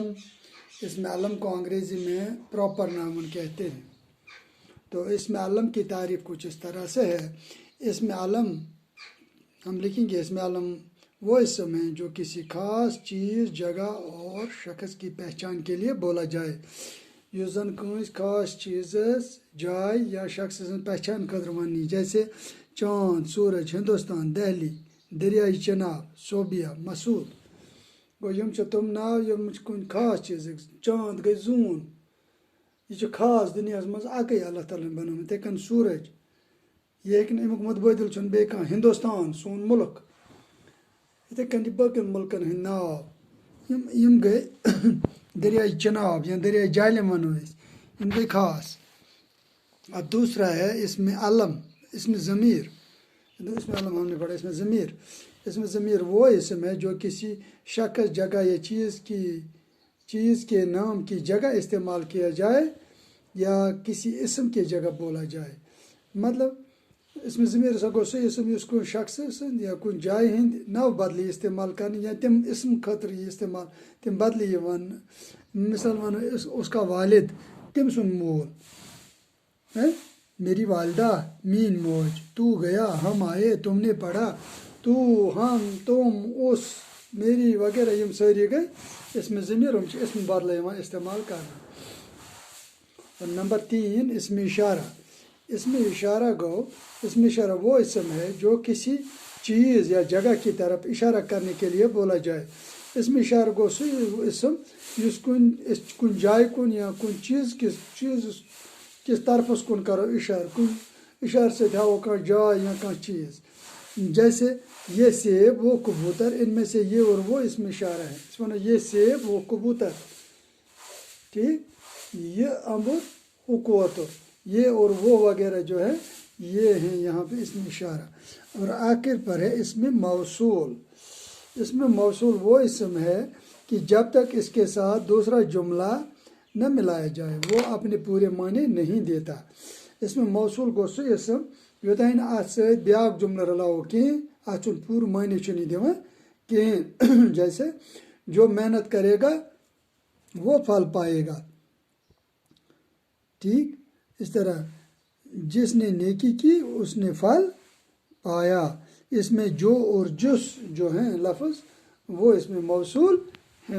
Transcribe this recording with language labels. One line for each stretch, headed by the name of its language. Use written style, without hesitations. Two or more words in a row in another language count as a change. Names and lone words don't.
Urdu: اسم علم کو انگریزی میں پراپر ناؤن کہتے ہیں۔ تو اسم علم کی تعریف کچھ اس طرح سے ہے۔ اسم علم ہم لکھیں گے، اسم علم وہ اسم ہے جو کسی خاص چیز، جگہ اور شخص کی پہچان کے لیے بولا جائے۔
Kashmiri: یُس زن کٲنٛسہِ خاص چیزس، جائے یا شخص سٕنٛز پہچان خٲطرٕ وننہٕ یی،
Urdu: جیسے چاند، سورج، ہندوستان، دہلی، دریائے چناب، صوبیہ، مسعود۔
Kashmiri: گوٚو یِم چھِ تِم ناو یِم چھِ کُنہِ خاص چیٖزٕکۍ۔ چاند گٔے زوٗن، یہِ چھُ خاص دُنیاہس منٛز اکٕے اللہ تعالیٰ ہن بنومُت۔ یِتھَے کٔنۍ سورج، یہِ ہیٚکہِ نہٕ امیُک مُتبٲدِل چھُنہٕ بیٚیہِ کانٛہہ۔ ہندوستان سون مُلک، یِتھَے کٔنۍ چھِ باقین مُلکن ہٕنٛدۍ ناو۔ یِم گٔے دریائے چناب یا دریائے جہلم ونو أسۍ، یِم گٔے خاص۔
Urdu: اب دوسرا ہے اسم علم، اسم ضمیر۔ اسم علم ہم نے پڑھا، اسم ضمیر۔ اسم ضمیر وہ اسم ہے جو کسی شخص، جگہ یا چیز کے نام کی جگہ استعمال کیا جائے یا کسی اسم کی جگہ بولا جائے۔
Kashmiri: مطلب اسم ضمیر ہسا گوٚو سُہ اسم یُس کُنہِ شخص سٕنٛدۍ یا کُنہِ جایہِ ہٕنٛدۍ نو بدلہٕ یی استعمال کرنہٕ، یا تِم اسم خٲطرٕ یی استعمال، تِم بدلہٕ یی وننہٕ۔
Urdu: مثال ونو اس کا والد،
Kashmiri: تٔمۍ سُنٛد مول،
Urdu: میری والدہ،
Kashmiri: میٛٲنۍ موج۔
Urdu: تو گیا، ہم آئے، تم نے پڑھا، تو، ہم، تم، اس، میری وغیرہ
Kashmiri: یِم سٲری گٔے اسم ضمیر، یِم چھِ اسم بدلہٕ یِوان استعمال کرنہٕ۔
Urdu: اور نمبر 3 اسم اشارہ۔ اسم اشارہ گو، اسم اشارہ وہ اسم ہے جو کسی چیز یا جگہ کی طرف اشارہ کرنے کے لیے بولا جائے۔
Kashmiri: اسم اشارہ گو سُہ اسم یُس کُنہِ جایہِ کُن یا کُنہِ چیٖز کِس طرفس کُن کرو اشارٕ، کُنہِ اشارٕ سۭتۍ ہاوو کانٛہہ جاے یا کانٛہہ چیٖز۔
Urdu: جیسے یہ سیب، وہ کبوتر، ان میں سے یہ اور وہ اسم اشارہ ہے۔
Kashmiri: أسۍ وَنو
Urdu: یہ سیب، وہ کبوتر، ٹھیک، یہ امبر، وہ کوتر، یہ اور وہ وغیرہ جو ہے یہ ہیں یہاں پہ اسم اشارہ۔ اور آخر پر ہے اسم موصول۔ اسم موصول وہ اسم ہے کہ جب تک اس کے ساتھ دوسرا جملہ نہ ملایا جائے وہ اپنے پورے معنی نہیں دیتا۔
Kashmiri: اسم موصول گو سُہ اسم یوٚتانۍ نہٕ اَتھ سۭتۍ بیٛاکھ جملہٕ رلاوو کِہیٖنۍ، اَتھ چھُنہٕ پوٗرٕ معنی چھُنہٕ یہِ دِوان کِہیٖنۍ۔
Urdu: جیسے جو محنت کرے گا وہ پھل پائے گا، ٹھیک، اس طرح جس نے نیکی کی اس نے پھل پایا۔ اس میں جو اور جس جو ہیں لفظ وہ اس میں موصول ہیں۔